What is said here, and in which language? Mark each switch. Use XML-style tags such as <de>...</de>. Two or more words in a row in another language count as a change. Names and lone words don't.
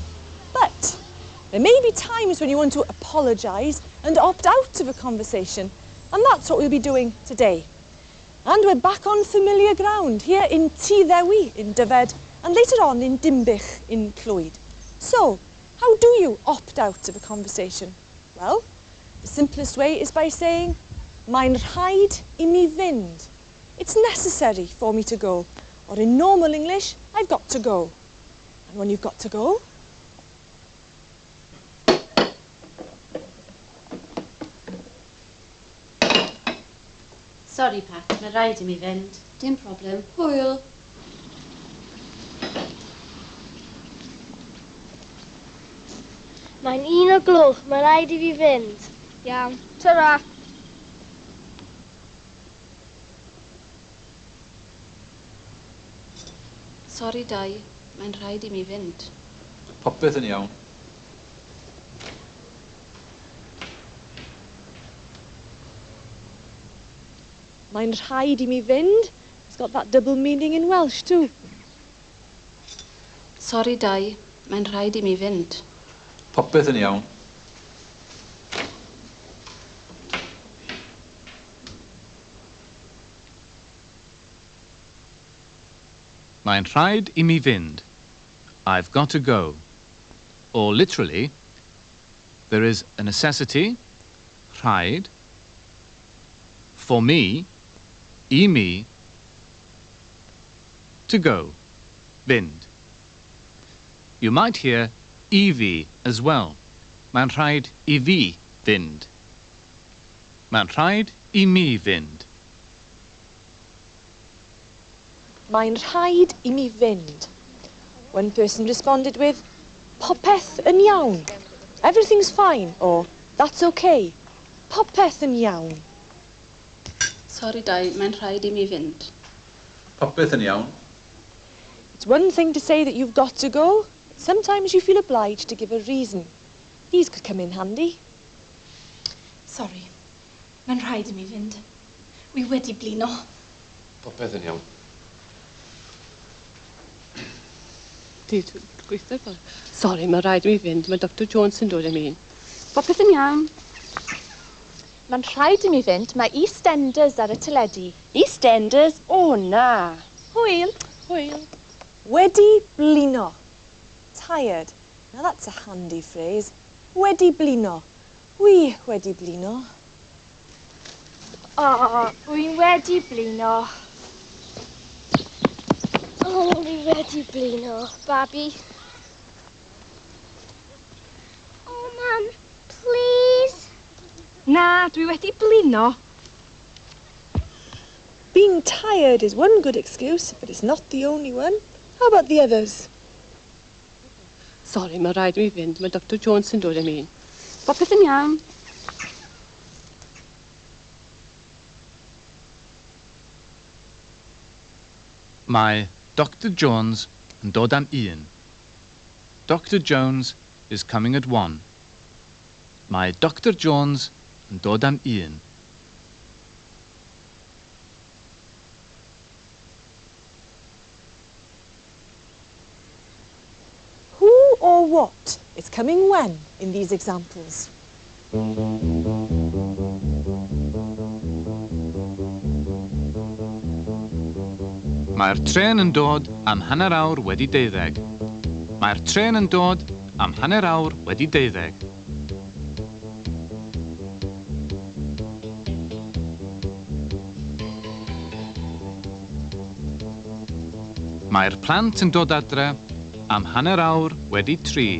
<en>But there may be times when you want to apologise and opt out of a conversation, and that's what we'll be doing today. And we're back on familiar ground here in Tŷ Ddewi in Dyfed and later on in Dimbych in Clwyd. So, how do you opt out of a conversation? Well, the simplest way is by saying,</en> <cy>"Mae'n rhaid I mi fynd."</cy> <en>It's necessary for me to go. Or in normal English, I've got to go. And when you've got to go,</en> <cy>sorry Pat, mae'n rhaid I mi fynd. Dim problem. Hwyl. Mae'n 1:00, mae'n rhaid I fi fynd. Iawn, ta-ra. Sori Dai, mae'n rhaid I mi fynd. Popeth yn iawn. mae'n rhaid I mi fynd.</cy> <en>It's got that double meaning in Welsh too.</en> <cy>Sori Dai, mae'n rhaid I mi fynd. Popeth yn iawn. Mae'n rhaid I mi fynd.</cy> <en>I've got to go. Or literally, there is a necessity, rhaid, for me,</en> <cy>I mi,</cy> <en>to go, fynd. You might hear</en> <cy>I fi</cy> <en>as well.</en> <cy>Mae'n rhaid I fi fynd. Mae'n rhaid I mi fynd. Mae'n rhaid I mi fynd.</cy> <en>One person responded with,</en> <cy>"Popeth yn iawn."</cy> <en>Everything's fine, or "That's okay."</en> <cy>Popeth yn iawn. Sori Dai, mae'n rhaid I mi fynd. Popeth yn iawn.</cy> <en>It's one thing to say that you've got to go. Sometimes you feel obliged to give a reason. These could come in handy.</en> <cy>Sori, mae'n rhaid I mi fynd. Wi wedi blino. Popeth yn iawn. Sori, mae'n rhaid I mi fynd. Mae Dr Jones yn dod am un. Popeth yn iawn. Mae'n rhaid I mi fynd, mae EastEnders ar y teledu. EastEnders? O na. Hwyl. Hwyl. Wedi blino.</cy> <en>Tired. Now that's a handy phrase.</en> <cy>Wedi blino. Wi wedi blino. O, wi wedi blino. O, wi wedi blino. Babi.</cy> <en>Oh, Mum, please.</en> <cy>Na, dwi wedi blino.</cy> <en>Being tired is one good excuse, but it's not the only one. How about the others?</en> <cy>Sori, mae'n rhaid I mi fynd. Mae Dr Jones yn dod am un. Popeth yn iawn. Mae Dr Jones yn dod am un.</cy> <en>Dr Jones is coming at 1.</en> <cy>Mae Dr Jones yn dod am un.</cy> <en>Who or what is coming when in these examples?</en> <cy>Mae'r tren yn dod am hanner awr wedi 12. Mae'r tren yn dod am hanner awr wedi 12. Mae'r plant yn dod adre am hanner awr wedi 3.</cy>